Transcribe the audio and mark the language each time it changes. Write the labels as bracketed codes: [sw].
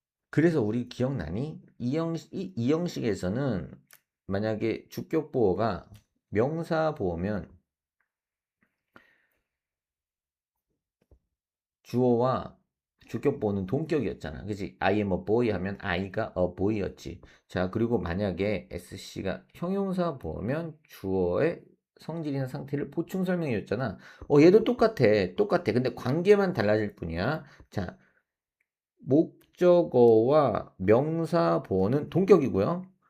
[ko] 그래서 우리 기억나니? 이 형식에서는 만약에 주격보어가 명사보어면 주어와 주격보어는 동격이었잖아. 그치? [en] I am a boy [ko] 하면 I가 a boy였지. 자, 그리고 만약에 SC가 형용사 보면 주어의 성질이나 상태를 보충 설명해 줬잖아. 얘도 똑같아. 똑같아. 근데 관계만 달라질 뿐이야. 자, 목적어와 명사 보어는 동격이고요.